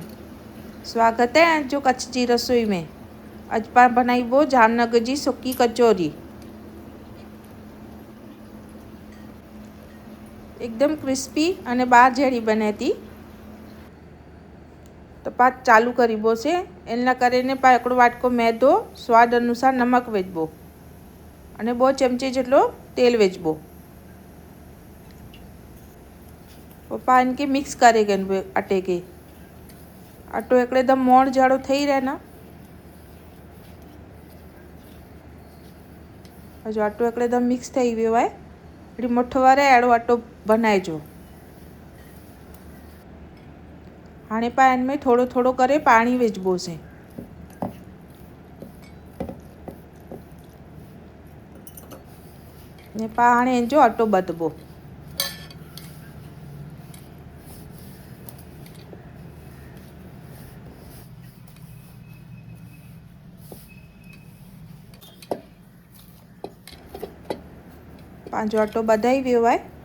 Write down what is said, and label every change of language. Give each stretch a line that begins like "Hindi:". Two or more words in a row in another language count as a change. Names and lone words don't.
Kachhi: स्वागत है जो कच्छ जी रसोई में। अज पाण बनाइबो जामनगर जी सुकी कचौरी। एकदम क्रिस्पी अने बार जेड़ी बने थी। तो पाण चालू करीबो से एना करीने पाण एकड़ो वाटको मैदो, स्वाद अनुसार नमक वेचबो अने 2 चमची जेटलो तेल वेचबो। पाण के मिक्स करे गए अटे के। अटो एकदम मोड़ जाड़ो थई रहे ना। हजू अटो एकदम मिक्स थई गयो है। एडी मुठ्ठो वारे एड़ो अटो बनाइजो। हाणे पाण में थोड़ो थोड़ो करे पानी वेचबो से। ने पाण जो अटो बधबो। पांचो अटो बधाई वियो है।